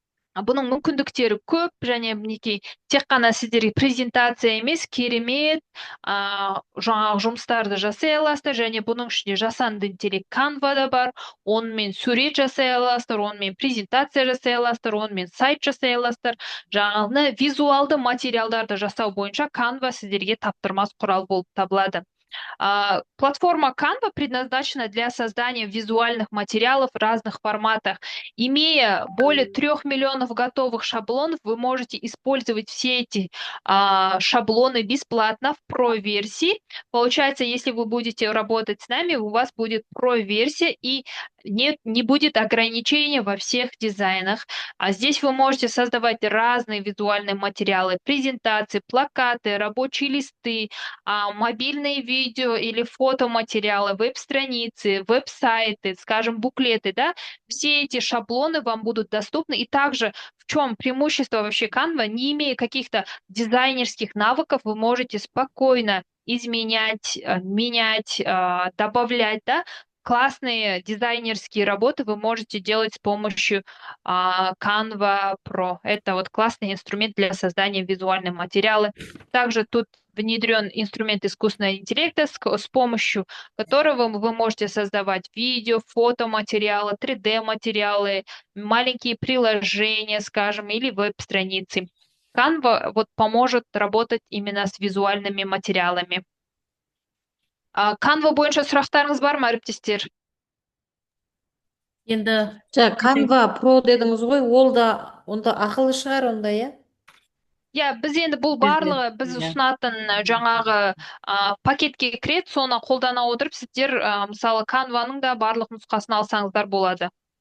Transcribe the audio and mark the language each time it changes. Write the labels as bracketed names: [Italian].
[Kazakh] Бұның мүмкіндіктері көп, және мінекей тек қана сіздерге презентация емес, керемет жаңағы жұмыстарды жасай аласыздар, және бұның ішінде жасанды интеллект Canva-да бар, онымен сурет жасай аласыздар, онымен презентация жасай аласыздар, онымен сайт жасай аласыздар. Жаңағы визуалды материалдарды жасау бойынша Canva сіздерге таптырмас құрал болып табылады. [Russian] Платформа Canva предназначена для создания визуальных материалов в разных форматах. Имея более 3 миллионов готовых шаблонов, вы можете использовать все эти шаблоны бесплатно в Pro-версии. Получается, если вы будете работать с нами, у вас будет Pro-версия, и не будет ограничений во всех дизайнах. А здесь вы можете создавать разные визуальные материалы, презентации, плакаты, рабочие листы, мобильные видео или фотоматериалы, веб-страницы, веб-сайты, скажем, буклеты, да. Все эти шаблоны вам будут доступны. И также в чем преимущество вообще Canva, не имея каких-то дизайнерских навыков, вы можете спокойно изменять, менять, добавлять, да. Классные дизайнерские работы вы можете делать с помощью Canva Pro. Это вот классный инструмент для создания визуальных материалов. Также тут внедрен инструмент искусственного интеллекта, с помощью которого вы можете создавать видео, фотоматериалы, 3D-материалы, маленькие приложения, скажем, или веб-страницы. Canva вот поможет работать именно с визуальными материалами. [Kazakh] Canva бойынша сұрақтарыңыз бар ма, әріптестер? Енді Canva Pro дедіңіз ғой, онда ақылы шығар онда, иә? Біз енді бұл барлығы біз ұсынатын жаңағы пакетке кіреді, соны қолдана отырып, сіздер мысалы Canva-ның да барлық нұсқасын алсаңыздар болады.